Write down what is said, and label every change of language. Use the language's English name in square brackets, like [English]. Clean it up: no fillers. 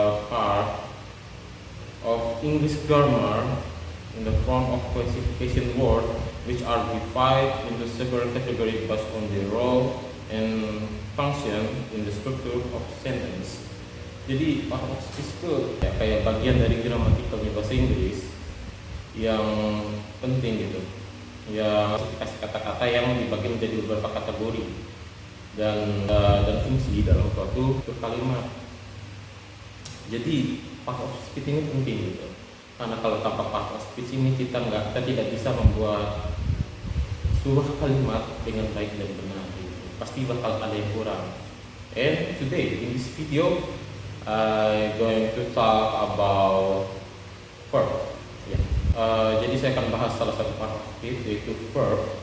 [English] Part of English grammar in the form of classification words, which are divided into several categories based on their role and function in the structure of sentence. [Indonesian] Jadi part of speech itu ya, kayak bagian dari gramatikalnya bahasa Inggris yang penting gitu. Ya, kasih kata-kata yang dibagi menjadi beberapa kategori dan fungsi dalam suatu kalimat. Jadi part of speech ini penting gitu. Karena kalau tanpa part of speech ini kita tidak bisa membuat sebuah kalimat dengan baik dan benar gitu. Pasti bakal ada yang kurang. [English] And today in this video I'm going to talk about verb. Yeah. [Indonesian] Jadi saya akan bahas salah satu part of speech yaitu verb.